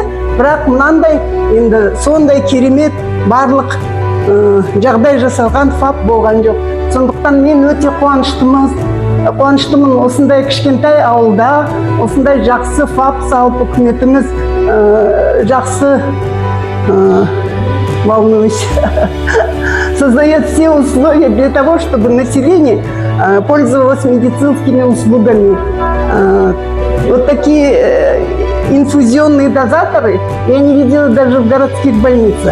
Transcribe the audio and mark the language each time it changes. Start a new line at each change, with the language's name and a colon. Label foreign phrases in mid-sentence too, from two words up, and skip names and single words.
Kazakh: Бірақ мынандай енді сондай керемет барлық жағдай жасалған ФАП болған жоқ. Сондықтан мен өте қуаныштымын осындай кішкентай ауылда, осындай жақсы ФАП салып, үкіметіміз жақсы,
Russian: волнуюсь, создает все условия для того, чтобы население пользовалось медицинскими услугами. Вот такие инфузионные дозаторы я не видела даже в городских больницах.